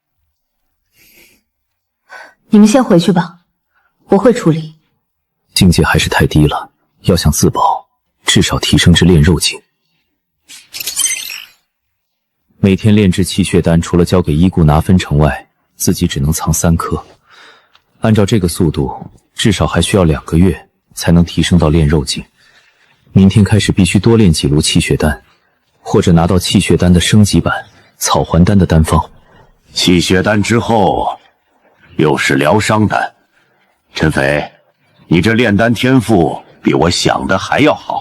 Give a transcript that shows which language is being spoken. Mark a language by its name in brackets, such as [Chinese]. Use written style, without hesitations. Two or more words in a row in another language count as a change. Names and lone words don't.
[Chinese] 你們先回去吧，我會處理。境界還是太低了，要想自保，至少提升至煉肉境。每天煉制气血丹，除了交給医姑拿分成外，自己只能藏3顆。按照這個速度，至少還需要2個月才能提升到煉肉境。明天開始必須多煉幾爐氣血丹，或者拿到氣血丹的升級版草還丹的丹方。气血丹之後，又是療傷丹。陳斐，你這煉丹天賦比我想的還要好。